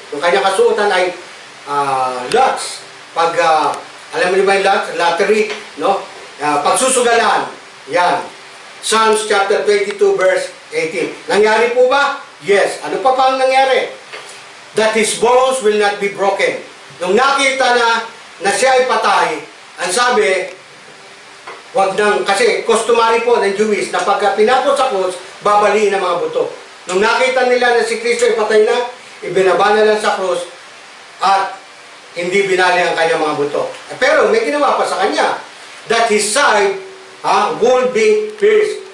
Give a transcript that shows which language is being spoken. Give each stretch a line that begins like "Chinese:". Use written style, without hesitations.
Filipino: Yung kanyang kasuotan ay lots. Alam mo ba yung lottery, no? Pagsusugalan. Yan. Psalms chapter 22 verse 18. Nangyari po ba? Yes. Ano pa ang nangyari?
English: That his bones will not be broken.
Filipino: Nung nakita na siya ay patay, ang sabi, wag nang, kasi customary po ng Jewish na pagka pinako sa krus, babaliin ang mga buto. Nung nakita nila na si Kristo ay patay na, ibinaba na lang sa krus at hindi binali ang kanyang mga buto. Pero may ginawa pa sa kanya,
English: that his side would be pierced.